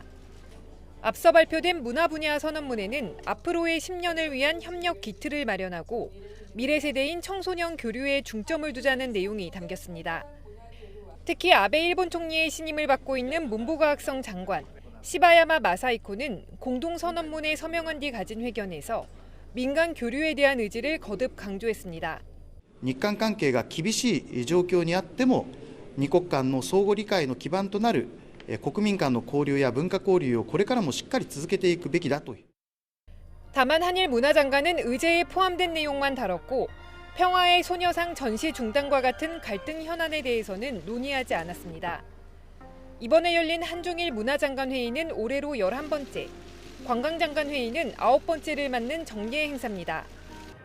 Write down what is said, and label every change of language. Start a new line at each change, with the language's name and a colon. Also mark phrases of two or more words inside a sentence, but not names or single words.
Korean: 앞서 발표된 문화 분야 선언문에는 앞으로의 10년을 위한 협력 기틀을 마련하고 미래 세대인 청소년 교류에 중점을 두자는 내용이 담겼습니다. 특히 아베 일본 총리의 신임을 받고 있는 문부과학성 장관 시바야마 마사이코는 공동선언문에 서명한 뒤 가진 회견에서 민간 교류에 대한 의지를 거듭 강조했습니다.
Japanese: 日韓関係が厳しい状況にあっても二国間の相互理解の基盤となる国民間の交流や文化交流をこれからもしっかり続けていくべきだと。
Korean: 다만 한일 문화장관은 의제에 포함된 내용만 다뤘고 평화의 소녀상 전시 중단과 같은 갈등 현안에 대해서는 논의하지 않았습니다. 이번에 열린 한중일 문화장관 회의는 올해로 11번째, 관광장관 회의는 9번째를 맞는 정례 행사입니다.